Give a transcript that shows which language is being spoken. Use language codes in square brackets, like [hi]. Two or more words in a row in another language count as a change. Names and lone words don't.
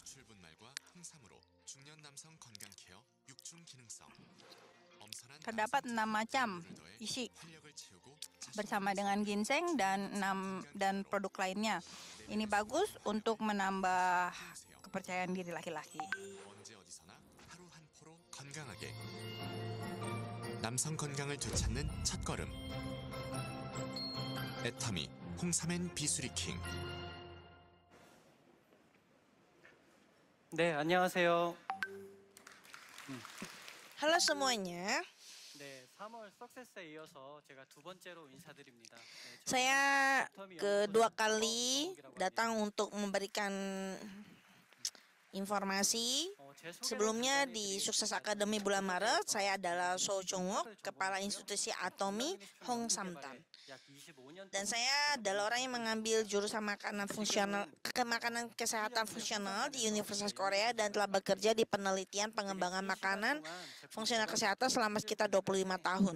[id] Terdapat 6 macam isi bersama dengan ginseng dan produk lainnya. Ini bagus untuk menambah kepercayaan diri laki-laki. [ko] 남성 건강을 되찾는 첫걸음. 애터미 홍삼엔 비수리킹. 네, 안녕하세요. [id] Halo semuanya. [ko] 네, 3월 석세스에 이어서 제가 두 번째로 인사드립니다. 네, [id] Saya kedua kali datang untuk memberikan informasi. Sebelumnya di Sukses Academy bulan Maret, saya adalah So Chung-wook, Kepala Institusi Atomi Hong Sam-tan. Dan saya adalah orang yang mengambil jurusan makanan kesehatan fungsional di Universitas Korea dan telah bekerja di penelitian pengembangan makanan fungsional kesehatan selama sekitar 25 tahun.